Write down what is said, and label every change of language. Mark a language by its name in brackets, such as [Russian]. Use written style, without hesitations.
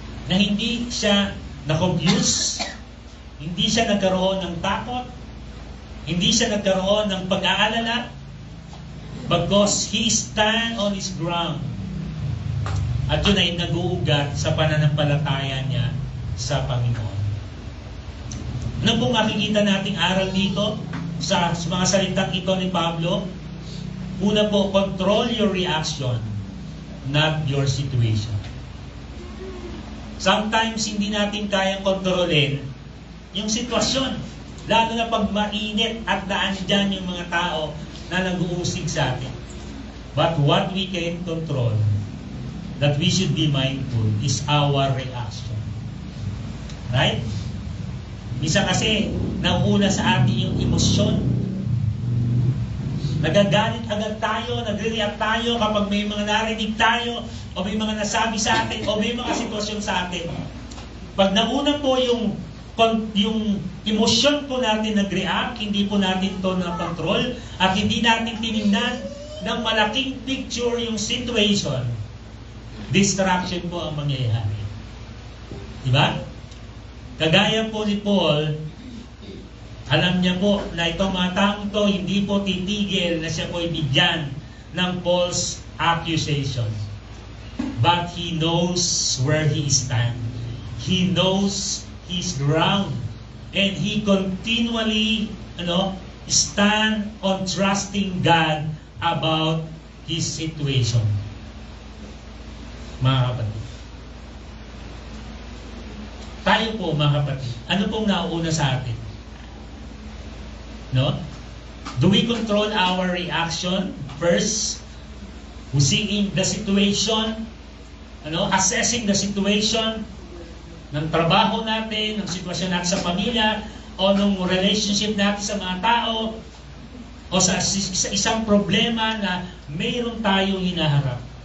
[Filipino] Na hindi siya na-confuse, hindi siya nagkaroon ng takot, hindi siya nagkaroon ng pag-aalala, [English] because he stand on his ground. [Filipino] At yun ay nag-uugat sa pananampalataya niya sa Panginoon. Ano pong makikita nating aral dito sa mga salitang ito ni Pablo? Una po, [English] control your reaction, not your situation. Sometimes [Filipino] hindi natin kayang kontrolin yung sitwasyon. Lalo na pag mainit at naandyan yung mga tao na nag-uusig sa atin. [English] But what we can control, that we should be mindful, is our reaction. Right? [Filipino] Bisa kasi nauuna sa atin yung emosyon. Nagagalit agad tayo, nagre-react tayo kapag may mga narinig tayo, o may mga nasabi sa atin, o may mga sitwasyon sa atin. Pag nauna po yung emosyon po natin nag-react, hindi po natin to na-control, at hindi natin tinignan ng malaking picture yung situation, distraction po ang mangyayari. Diba? Kagaya po ni Paul, alam niya po na itong mga taong to hindi po titigil na siya po ibigyan ng false accusation. [English] But he knows where he stands. He knows his ground. And he continually stand on trusting God about his situation. [Filipino] Mga kapatid. Tayo po, mga kapatid, ano pong nauuna sa atin? No? [English] Do we control our reaction first? Seeing the situation, assessing the situation [Filipino] ng trabaho natin, ng sitwasyon natin sa pamilya, o ng relationship natin sa mga tao, o sa isang problema na mayroon tayong hinaharap.